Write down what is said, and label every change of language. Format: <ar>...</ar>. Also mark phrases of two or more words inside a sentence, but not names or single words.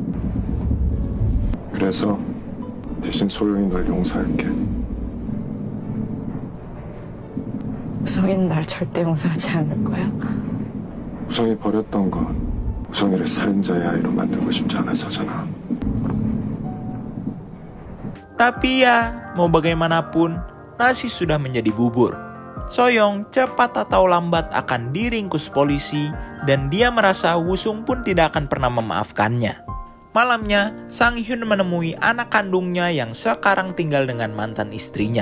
<ko>그래서 대신 소영이 널 용서할게. 우성이는 날 절대 용서하지 않을 거야. 우성이 버렸던 건 우성이를 살인자의 아이로 만들고 싶지 않아서잖아.</ko> <id>Tapi ya, mau bagaimanapun, nasi sudah menjadi bubur. Soyoung cepat atau lambat akan diringkus polisi dan dia merasa Woo-sung pun tidak akan pernah memaafkannya. Malamnya, Sang-hyun menemui anak kandungnya yang sekarang tinggal dengan mantan istrinya.</id>